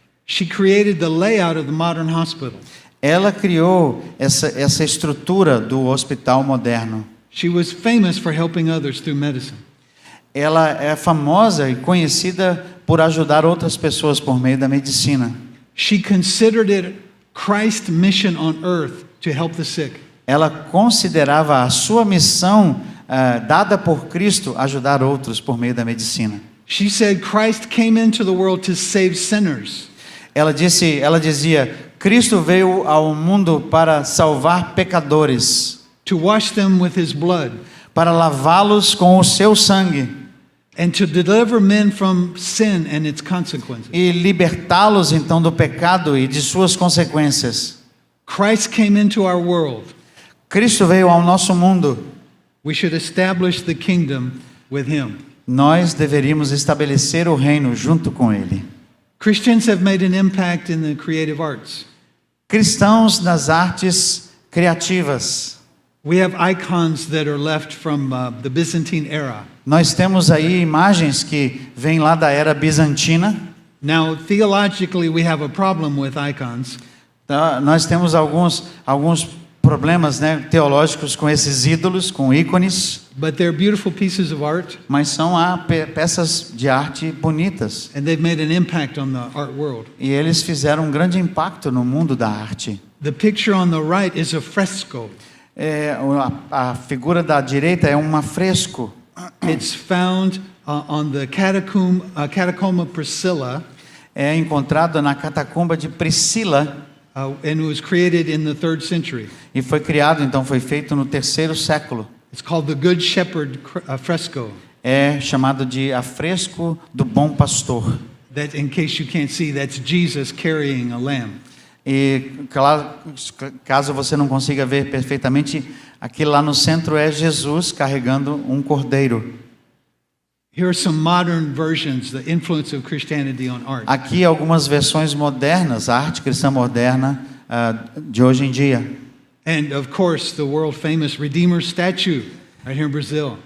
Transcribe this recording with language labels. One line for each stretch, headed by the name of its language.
English: She created the layout of the modern hospital.
Portuguese: Ela criou essa estrutura do hospital moderno.
English: She was famous for helping others through medicine.
Portuguese: Ela é famosa e conhecida por ajudar outras pessoas por meio da medicina.
English: She considered it Christ's mission on earth to help the sick.
Portuguese: Ela considerava a sua missão dada por Cristo ajudar outros por meio da medicina.
English: She said Christ came into the world to save sinners.
Portuguese: Ela dizia, Cristo veio ao mundo para salvar pecadores,
English: To wash them with his blood,
Portuguese: para lavá-los com o seu sangue
English: and to deliver men from sin and its consequences.
Portuguese: e libertá-los então do pecado e de suas consequências.
English: Christ came into our world.
Portuguese: Cristo veio ao nosso mundo.
English: We should establish the kingdom with him.
Portuguese: Nós deveríamos estabelecer o reino junto com ele.
English: Christians have made an impact in the creative arts.
Portuguese: Cristãos nas artes criativas.
English: We have icons that are left from the Byzantine era.
Portuguese: Nós temos aí imagens que vêm lá da era bizantina.
English: Now, theologically, we have a problem with icons.
Portuguese: Tá? Nós temos alguns problemas, né, teológicos com esses ídolos, com ícones,
English: But they're beautiful pieces of art,
Portuguese: mas são peças de arte bonitas.
English: and they've made an impact on the art world.
Portuguese: E eles fizeram um grande impacto no mundo da arte.
English: The picture on the right is a fresco.
Portuguese: A figura da direita é um afresco.
English: It's found on the Catacomba Priscilla,
Portuguese: É encontrado na catacumba de Priscila
English: and it was created in the 3rd century.
Portuguese: e foi feito no terceiro século.
English: It's called the Good Shepherd fresco.
Portuguese: É chamado de afresco do Bom Pastor.
English: That, in case you can't see, that's Jesus carrying a lamb.
Portuguese: E claro, caso você não consiga ver perfeitamente, aquilo lá no centro é Jesus carregando um cordeiro.
English: Here are some modern versions, the influence of Christianity on art.
Portuguese: Aqui algumas versões modernas, a arte cristã moderna de hoje em dia.
English: And of course, the world famous Redeemer statue right here in Brazil.